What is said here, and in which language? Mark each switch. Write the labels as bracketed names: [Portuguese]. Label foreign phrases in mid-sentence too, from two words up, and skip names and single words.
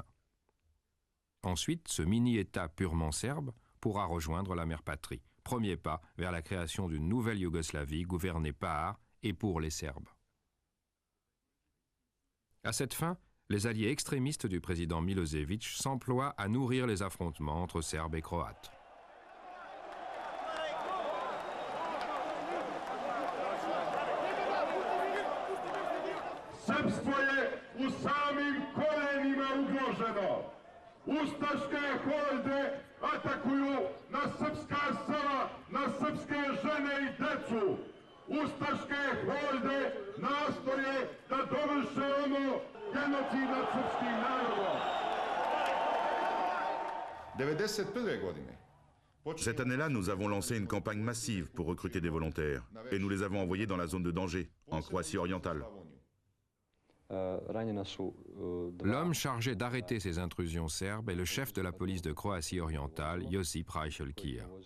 [French] Ensuite, ce mini-État purement serbe pourra rejoindre la mère patrie. Premier pas vers la création d'une nouvelle Yougoslavie gouvernée par et pour les Serbes. À cette fin, les alliés extrémistes du président Milosevic s'emploient à nourrir les affrontements entre Serbes et Croates. [Serbian] Srpstvo je u samim korenima ugroženo. Ustaške horde atakuju na srpska sela, na srpske žene i decu. Ustaške horde nastoje da dovrše ono genocid nad srpskim narodom. 91. godine. [French] Cette année-là, nous avons lancé une campagne massive pour recruter des volontaires. Et nous les avons envoyés dans la zone de danger, en Croatie orientale. L'homme chargé d'arrêter ces intrusions serbes est le chef de la police de Croatie orientale, Josip Rajšelkir.